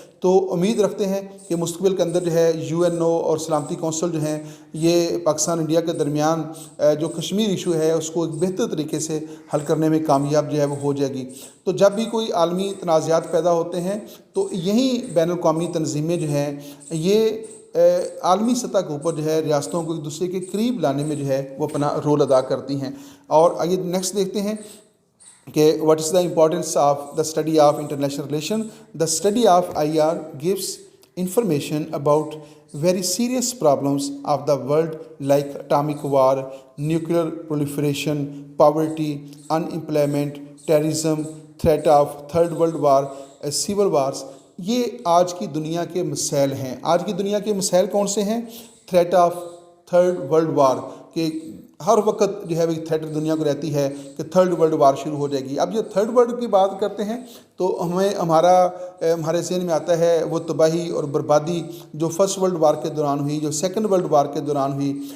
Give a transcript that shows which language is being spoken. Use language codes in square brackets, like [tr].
[ur] تو امید رکھتے ہیں کہ مستقبل کے اندر جو ہے UNO اور سلامتی کونسل جو ہیں یہ پاکستان انڈیا کے درمیان جو کشمیر ایشو ہے اس کو ایک بہتر طریقے سے حل کرنے میں کامیاب جو ہے وہ ہو جائے گی. تو جب بھی کوئی عالمی تنازعات پیدا ہوتے ہیں تو یہی بین الاقوامی تنظیمیں جو ہیں یہ عالمی سطح کے اوپر جو ہے ریاستوں کو ایک دوسرے کے قریب لانے میں جو ہے وہ اپنا رول ادا کرتی ہیں. اور آئیے نیکسٹ دیکھتے ہیں कि [en] what is the importance of the study of international relation. The study of IR gives information about very serious problems of the world like atomic war, nuclear proliferation, poverty, unemployment, terrorism, threat of third world war, civil wars. [ur] یہ آج کی دنیا کے مسائل ہیں. آج کی دنیا کے مسائل کون سے ہیں؟ Threat of third world war, کہ ہر وقت جو ہے وہ تھریٹ دنیا کو رہتی ہے کہ تھرڈ ورلڈ وار شروع ہو جائے گی. اب یہ تھرڈ ورلڈ کی بات کرتے ہیں تو ہمارے ذہن میں آتا ہے وہ تباہی اور بربادی جو فرسٹ ورلڈ وار کے دوران ہوئی، جو سیکنڈ ورلڈ وار کے دوران ہوئی.